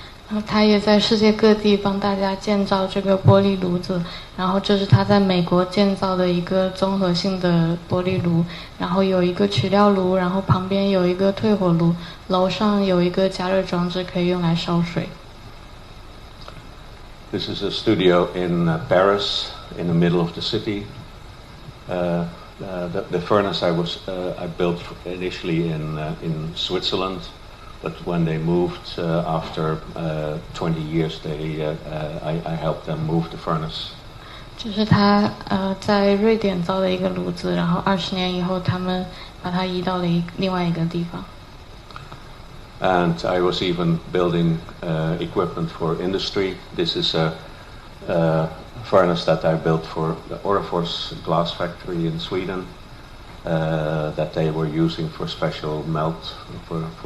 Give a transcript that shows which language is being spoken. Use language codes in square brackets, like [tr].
[zh] 然后他也在世界各地帮大家建造这个玻璃炉子，然后这是他在美国建造的一个综合性的玻璃炉，然后有一个取料炉，然后旁边有一个退火炉，楼上有一个加热装置可以用来烧水。 [en] This is a studio in Paris, in the middle of the city. The furnace I built initially in Switzerland. But when they moved after 20 years, I helped them move the furnace. [zh] 这是他在瑞典造的一个炉子，然后20年以后，他们把它移到了另外一个地方。 [en] And I was even building equipment for industry. This is a furnace that I built for the Orrefors glass factory in Sweden. That they were using for special melt for